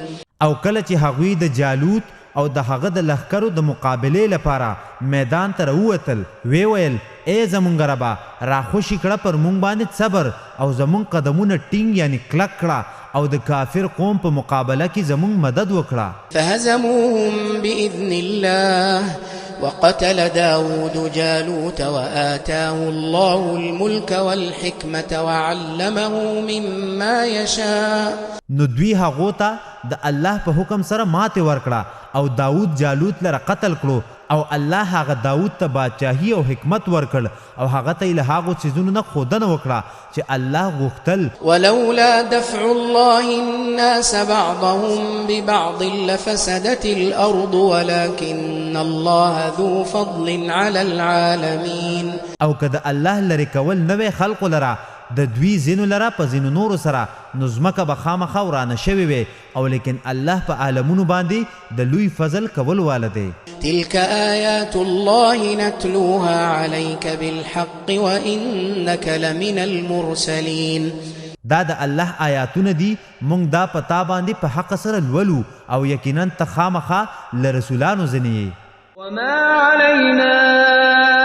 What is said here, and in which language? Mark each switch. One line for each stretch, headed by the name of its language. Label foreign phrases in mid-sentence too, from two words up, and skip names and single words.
Pashto: او کله چې هغوی د جالوت او د هغه د لښکرو د مقابلې لپاره میدان ته راووتل ویل ای زمونږ ربه راخوشي کړه پر مونږ باندې صبر او زمونږ قدمونه ټینګ یعنی کلک کړه او د کافر قوم په مقابله کې زمونږ مدد وکړه.
Arabic: فهزموهم بإذن الله وقتل داود جالوت وآتاه الله الملك والحكمة وعلمه مما يشاء.
Pashto: نو دوی هغو ته د الله په حکم سره ماتې ورکړه او داود جالوت لره قتل کړو او الله هغه داود ته بادشاهي او حکمت ورکړ او هغه ته له هغو څیزونو نه ښودنه وکړه چې الله غوښتل.
Arabic: ولولا دفع الله الناس بعضهم ببعض لفسدت الأرض ولكن الله ذو فضل على العالمين.
Pashto: او که د الله لرې کول نوې خلقو لره د دوی ځینو لره په ځینو نورو سره نو ځمکه به خامخا ورانه شوې وې او لیکن الله په عالمونو باندې د لوی فضل کول واله دی.
Arabic: تلك آيات الله نتلوها عليك بالحق وإنك لمن المرسلين.
Pashto: دا د الله آیاتونه دي مونږ دا پتا باندې په حق سره لولو او یقینا ته خامخا له رسولانو ځنې.
Arabic: وما علينا